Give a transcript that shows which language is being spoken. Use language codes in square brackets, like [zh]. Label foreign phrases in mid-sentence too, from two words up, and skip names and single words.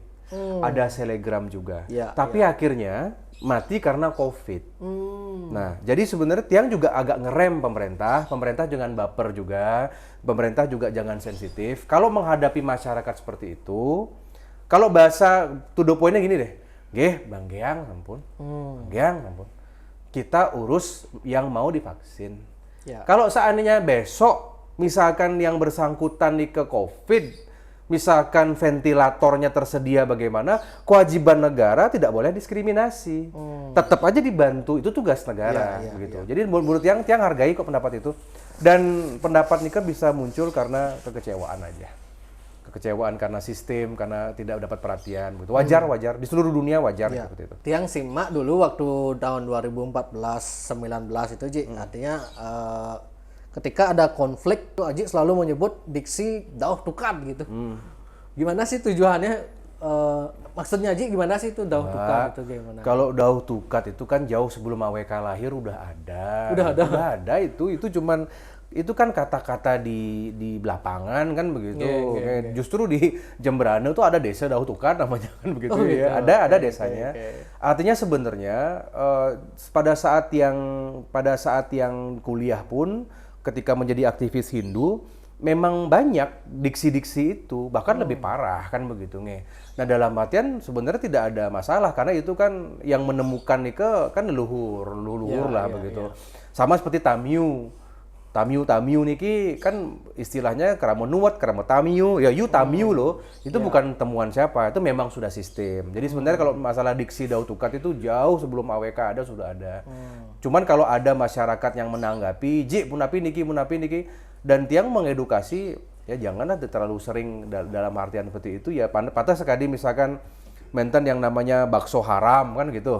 [id] Ada selegram juga. Tapi akhirnya mati karena COVID. Nah, jadi sebenarnya Tiang juga agak ngerem pemerintah. Pemerintah jangan baper juga. Pemerintah juga jangan sensitif. Kalau menghadapi masyarakat seperti itu, kalau bahasa [en] to the point- [id] nya gini deh. Bang Geang, ampun. Geang, ampun. Kita urus yang mau divaksin. Kalau seandainya besok, misalkan yang bersangkutan nih ke COVID, misalkan ventilatornya tersedia bagaimana, kewajiban negara tidak boleh diskriminasi. Tetap aja dibantu, itu tugas negara. Begitu. Jadi menurut Tiang hargai kok pendapat itu. Dan pendapat Nika bisa muncul karena kekecewaan aja. Kekecewaan karena sistem, karena tidak dapat perhatian. Gitu. Wajar. Di seluruh dunia wajar seperti itu. Tiang simak dulu waktu tahun 2014-19 itu, Ji. Artinya ketika ada konflik, tuh Aji selalu menyebut diksi [ban] dauh tukad [id] gitu. Gimana sih tujuannya? Maksudnya Aji gimana sih itu [ban] dauh tukad [id] itu gimana? Kalau [ban] dauh tukad [id] itu kan jauh sebelum AWK lahir udah ada. Udah ada itu cuman itu kan kata-kata di lapangan kan begitu. Justru di Jemberana tuh ada desa [ban] dauh tukad [id] namanya kan begitu gitu. Ada desanya. Artinya sebenarnya pada saat yang kuliah pun ketika menjadi aktivis Hindu memang banyak diksi-diksi itu bahkan lebih parah kan begitu nih. Nah, dalam artian sebenarnya tidak ada masalah karena itu kan yang menemukan nih kan leluhur lah begitu. Sama seperti Tamiu. [ban] Tamiu niki [id] kan istilahnya [ban] kerama nuwat, kerama tamiu, [id] ya tamiu loh, itu bukan temuan siapa, itu memang sudah sistem. Jadi sebenarnya kalau masalah diksi dautukat itu jauh sebelum AWK ada sudah ada. Cuman kalau ada masyarakat yang menanggapi, [ban] munapi niki, [id] dan tiang mengedukasi, ya janganlah terlalu sering dalam artian seperti itu ya, patah sekali misalkan menten yang namanya bakso haram kan gitu.